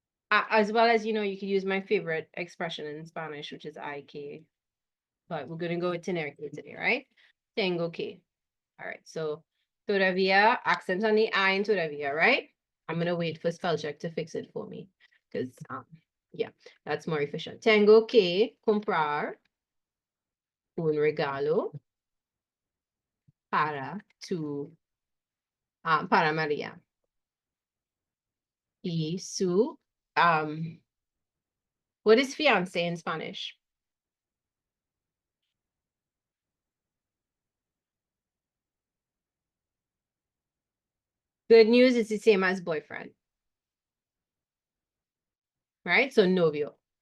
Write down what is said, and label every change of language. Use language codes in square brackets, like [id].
[en] As well as, you know, you could use my favorite expression in Spanish, which is I que. But we're gonna go with tener que today, right? Tengo que. All right, so todavía, accent on the I in todavía, right? I'm gonna wait for spell check to fix it for me. Because yeah, that's more efficient. [es] Tengo que comprar un regalo para para María. Y su, [en] what is fiance in Spanish? Good news is the same as boyfriend, right? So novio.